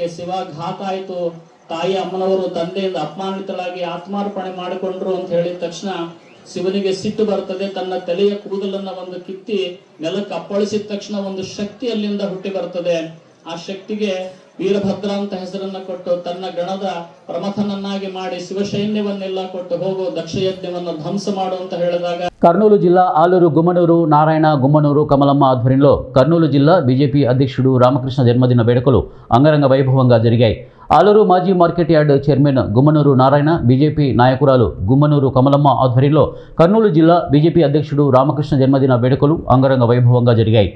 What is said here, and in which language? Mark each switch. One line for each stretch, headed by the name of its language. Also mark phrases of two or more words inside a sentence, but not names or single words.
Kannada: ಶಿವ ಘಾತ ಆಯ್ತು, ತಾಯಿ ಅಮ್ಮನವರು ತಂದೆಯಿಂದ ಅಪಮಾನಿತರಾಗಿ ಆತ್ಮಾರ್ಪಣೆ ಮಾಡಿಕೊಂಡ್ರು ಅಂತ ಹೇಳಿದ ತಕ್ಷಣ ಶಿವನಿಗೆ ಸಿಟ್ಟು ಬರ್ತದೆ. ತನ್ನ ತಲೆಯ ಕೂದಲನ್ನ ಒಂದು ಕಿತ್ತಿ ನೆಲಕ್ಕೆ ಅಪ್ಪಳಿಸಿದ ತಕ್ಷಣ ಒಂದು ಶಕ್ತಿ ಅಲ್ಲಿಂದ ಹುಟ್ಟಿ ಬರ್ತದೆ. ಆ ಶಕ್ತಿಗೆ ವೀರಭದ್ರ ಅಂತ ಹೆಸರನ್ನ ಕೊಟ್ಟು ತನ್ನ ಗಣದ ಪ್ರಮಥನನ್ನಾಗಿ ಮಾಡಿ ಶಿವಸೈನ್ಯವನ್ನೆಲ್ಲ ಕೊಟ್ಟು ಹೋಗೋ ದಕ್ಷಯಜ್ಞವನ್ನು ಧ್ವಂಸ ಮಾಡು ಅಂತ ಹೇಳಿದಾಗ
Telugu: కర్నూలు జిల్లా ఆలూరు గుమ్మనూరు నారాయణ గుమ్మనూరు కమలమ్మ ఆధ్వర్యంలో కర్నూలు జిల్లా బీజేపీ అధ్యక్షుడు రామకృష్ణ జన్మదిన వేడుకలు అంగరంగ వైభవంగా జరిగాయి. ఆలూరు మాజీ మార్కెట్ యార్డ్ చైర్మన్ గుమ్మనూరు నారాయణ, బీజేపీ నాయకురాలు గుమ్మనూరు కమలమ్మ ఆధ్వర్యంలో కర్నూలు జిల్లా బీజేపీ అధ్యక్షుడు రామకృష్ణ జన్మదిన వేడుకలు అంగరంగ వైభవంగా జరిగాయి.